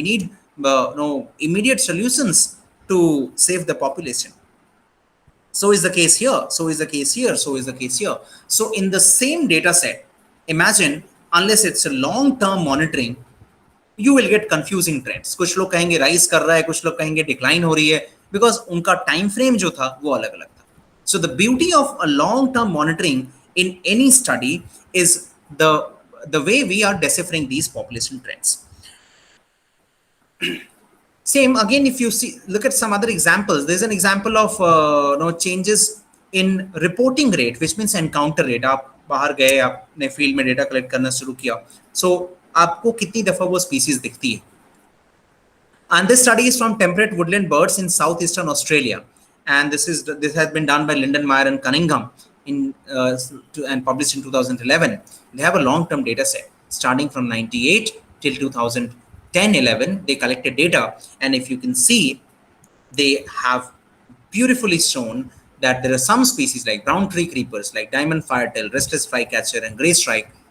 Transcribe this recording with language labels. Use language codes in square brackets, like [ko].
[en] We need immediate solutions to save the population. So is the case here, so is the case here, so is the case here. So in the same data set, imagine, unless it's a long-term monitoring, you will get confusing trends. [hi] कुछ लोग कहेंगे rise कर रहा है, कुछ लोग कहेंगे decline हो रही है, [en] because [hi] उनका time frame जो था वो अलग अलग था. [en] So the beauty of a long-term monitoring in any study is the way we are deciphering these population trends. Same again, if you see, look at some other examples. There's an example of changes in reporting rate, which means encounter rate. [hi] आप बाहर गए, आपने field में data collect करना शुरू किया, so आपको कितनी दफा वो स्पीसीज दिखती है. [en] And this study is from temperate woodland birds in southeastern Australia, and this has been done by Lindenmayer and Cunningham and published in 2011. They have a long-term data set starting from 98 till 2010-11. They collected data, and if you can see, they have beautifully shown that there are some species like brown tree creepers, like diamond firetail, restless flycatcher, and grey strike.